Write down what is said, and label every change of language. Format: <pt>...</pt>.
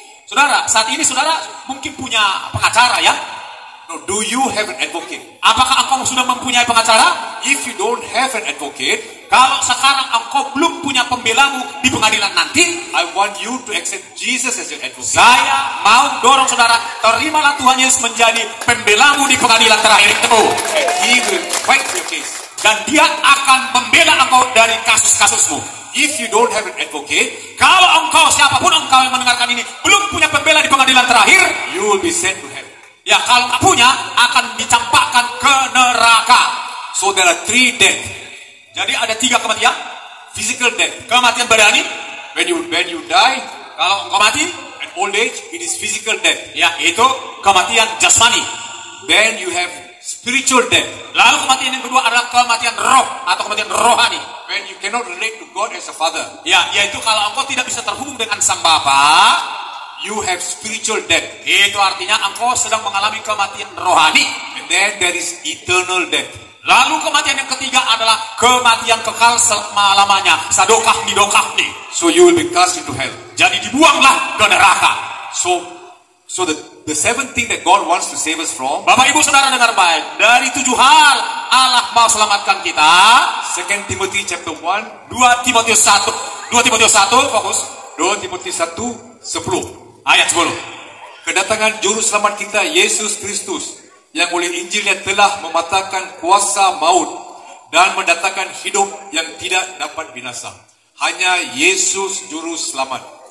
<id>Saudara, saat ini saudara mungkin punya pengacara ya.</id> <en>No, do you have an advocate?</en> <id>Apakah engkau sudah mempunyai pengacara?</id> <en>If you don't have an advocate,</en> <id>Kalau sekarang engkau belum punya pembelamu di pengadilan nanti,</id> <en>I want you to accept Jesus as your advocate.</en> <id>saya mau dorong saudara, terimalah Tuhan Yesus menjadi pembelamu di pengadilan terakhir itu.</id> <en>And He will fight your case.</en> <id>Dan dia akan membela engkau dari kasus-kasusmu.</id> <en>If you don't have an advocate,</en> <id>Kalau engkau, siapapun engkau yang mendengarkan ini, belum punya pembela di pengadilan terakhir,</id> <en>you will be sent to hell.</en> <id>ya kalau nggak punya, akan dicampakkan ke neraka.</id> <en>So there are 3 deaths.</en> <id>Jadi ada 3 kematian.</id> <en>Physical death.</en> <id>Kematian badani,</id> <en>When you die,</en> <id>kalau engkau mati,</id> <en>at old age, it is physical death.</en> <id>ya itu kematian jasmani.</id> <en>Then you have spiritual death.</en> <id>Lalu kematian yang kedua adalah kematian roh atau kematian rohani.</id> <en>When you cannot relate to God as a father,</en> <id>Ya, yaitu kalau engkau tidak bisa terhubung dengan sang Bapa,</id> <en>you have spiritual death.</en> <id>itu artinya engkau sedang mengalami kematian rohani.</id> <en>And then there is eternal death.</en> <id>Lalu kematian yang ketiga adalah kematian kekal selama-lamanya. Sadokah nidokah nih.</id> <en>So you will be cast into hell.</en> <id>Jadi dibuanglah ke neraka.</id> <en>So the 7th thing that God wants to save us from,</en> <id>Bapak Ibu Saudara dengar baik. Dari 7 hal Allah mau selamatkan kita.</id> <en>2 Timothy chapter 1,</en> <id>2 Timotius 1, fokus.</id> <en>2 Timothy 1:10.</en> <id>Ayat 10. Kedatangan juru selamat kita Yesus Kristus yang oleh Injilnya telah mematahkan kuasa maut dan mendatangkan hidup yang tidak dapat binasa. Hanya Yesus juru selamat.</id>